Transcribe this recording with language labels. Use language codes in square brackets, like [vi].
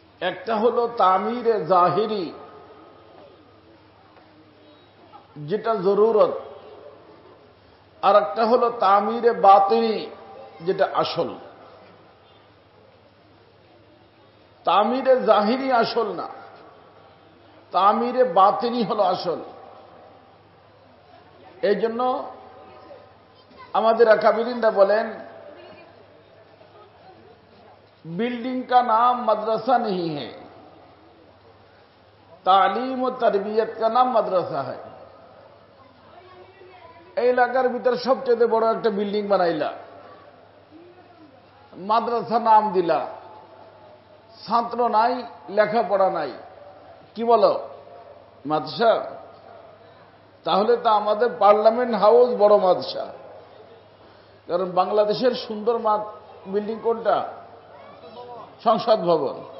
[bn] একটা হলো তামিরে জাহিরি, যেটা জরুরত, আর একটা হলো তামিরে বাতিনি, যেটা আসল। তামিরে জাহিরি আসল না, তামিরে বাতিনি হলো আসল। এই জন্য আমাদের আকাবিরিনরা বলেন, [ur] बिल्डिंग का नाम मदरसा नहीं है, तालीम और तरबियत का नाम मदरसा है। [bn] এই এলাকার ভিতর সবচেয়ে বড় একটা বিল্ডিং বানাইলা, মাদ্রাসা নাম দিলা, ছাত্র নাই, লেখাপড়া নাই, কি বলো মাদ্রাসা? তাহলে তো আমাদের পার্লামেন্ট হাউস বড় মাদ্রাসা। কারণ বাংলাদেশের সুন্দর বিল্ডিং কোনটা? সংসদ ভবন।